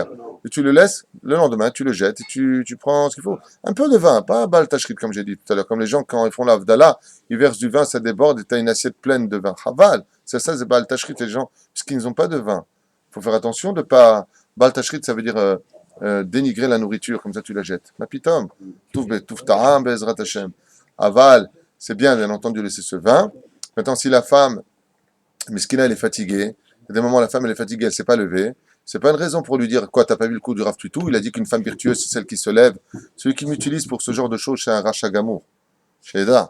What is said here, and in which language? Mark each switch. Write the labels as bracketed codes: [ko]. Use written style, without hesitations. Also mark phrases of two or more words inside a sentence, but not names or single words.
[fr] Et tu le laisses, le lendemain, tu le jettes et tu prends ce qu'il faut. Un peu de vin, pas [he] בל תשחית [fr] comme j'ai dit tout à l'heure. Comme les gens, quand ils font la Havdalah, ils versent du vin, ça déborde et tu as une assiette pleine de vin. Chaval, c'est ça, c'est [he] בל תשחית, [fr] les gens, puisqu'ils n'ont pas de vin. Il faut faire attention de pas. [he] בל תשחית, [fr] ça veut dire dénigrer la nourriture, comme ça tu la jettes. [he] מה פתאום טוף טעם בעזרת השם. [fr] Aval, c'est bien entendu, de laisser ce vin. Maintenant, si la femme, miskina, elle est fatiguée, il y a des moments, la femme, elle est fatiguée, elle ne s'est pas levée. C'est pas une raison pour lui dire quoi, t'as pas vu le coup du Rav Tutu. Il a dit qu'une femme virtueuse, c'est celle qui se lève. Celui qui m'utilise pour ce genre de choses, c'est un [he] רשע גמור. [fr] Chez Eda.